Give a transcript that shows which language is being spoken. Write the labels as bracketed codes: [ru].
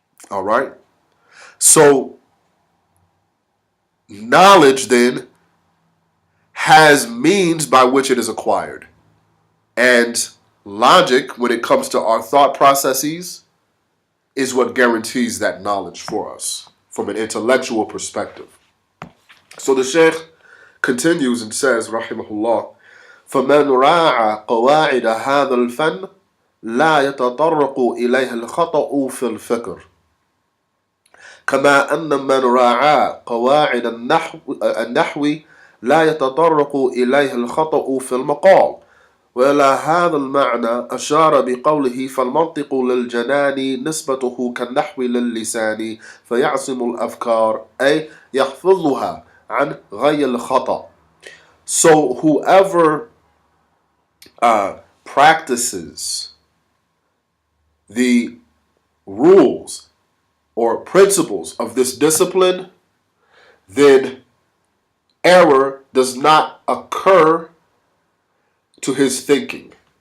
[en] All right? So knowledge then has means by which it is acquired. And logic, when it comes to our thought processes, is what guarantees that knowledge for us from an intellectual perspective. So the Shaykh continues and says, [ar] rahimahullah, فَمَنْ رَاعَ قَوَاعِدَ هَذَا الْفَنِّ لَا يَتَطَرَّقُ إِلَيْهَا الْخَطَأُ فِي الْفِكْرِ. كما أن من راعى قواعد النحو لا يتطرق إليه الخطأ في المقال. وإلى هذا المعنى أشار بقوله فالمنطق للجنان نسبته كالنحو للسان فيعصم الأفكار أي يحفظها عن غي الخطأ. [en] So whoever practices the rules or principles of this discipline, then error does not occur to his thinking.